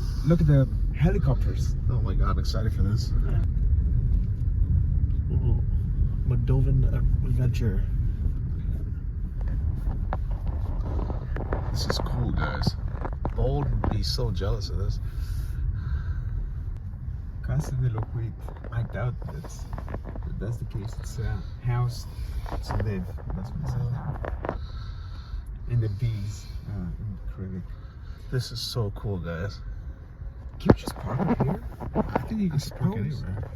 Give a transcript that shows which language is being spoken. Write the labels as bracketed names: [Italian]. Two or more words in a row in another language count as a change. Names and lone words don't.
[English] Look at the helicopters. Oh my god, I'm excited for this. Ooh, Moldovan adventure. This is cool, guys. Bold would be so jealous of this. [Romanian] Casa de locuit. [English] I doubt that's the case. It's a house to live. That's what it says. And the bees in acrylic. This is so cool, guys. Can we just park up here? I think you can